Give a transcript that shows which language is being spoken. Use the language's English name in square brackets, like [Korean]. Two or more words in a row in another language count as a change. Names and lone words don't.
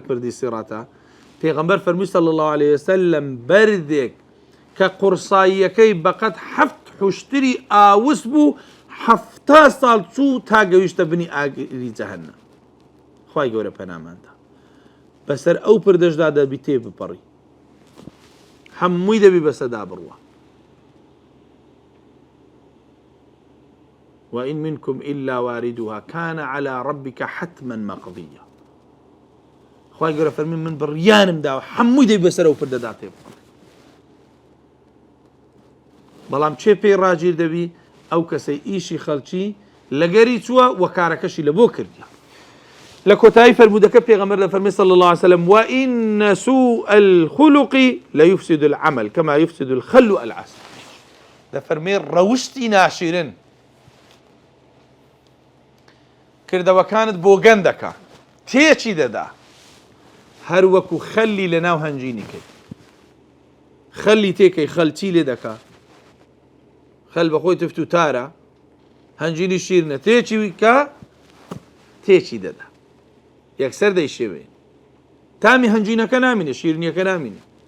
[Central Kurdish] پردی سیراتە پێغەمبەر فەرمووی [Arabic] صلی الله عليه وسلم [Central Kurdish] بەردێک کە قورساییەکەی بەقەد 7 حوشتری ئاوس بوو 70 ساڵ چوو تا گەویشتە بنی ئاگری جەهەنەم خوای گەورە پەناماندا بەسەر ئەو پردەشدا دەبی تێ بپەڕی هەمووی دەبی بەسەدا بڕوە [Arabic] وإن منكم إلا واردها كان على ربك حتما مقضيا [Central Kurdish] خوای گەورە فەرمی من بڕیانم داوە هەمووی دەبی بەسەر ئەو پردەدا تێ بپەڕی بەڵام چێ پێی ڕاگیر دەبی ئەو کەسەی ئیشی خەڵکی لەگەری چووە وە کارەکەشی لە بۆ کردی لە کۆتایی فەرمودەکە پێغەمبەر دەفەرمێ [Arabic] صلی الله عليه وسلم وإن سوء الخلق ليفسد العمل كما يفسد الخل العسل [Central Kurdish] دەفەرمێ ڕەوشتی ناشرین کردەوەکانت بۆ گەندەکە تێچی دەدا هەر وەکو خەلی لە ناو هەنجینی کرد خەلی تێکەی خەلچی لێ دەکا خەل بەخۆی تفت و تارە هەنجینی شیرنە تێچی کە تێچی دەدا یەکسەر دەیشێوێ تامی هەنجینەکە نامینێ شیرنیەکە نامینێ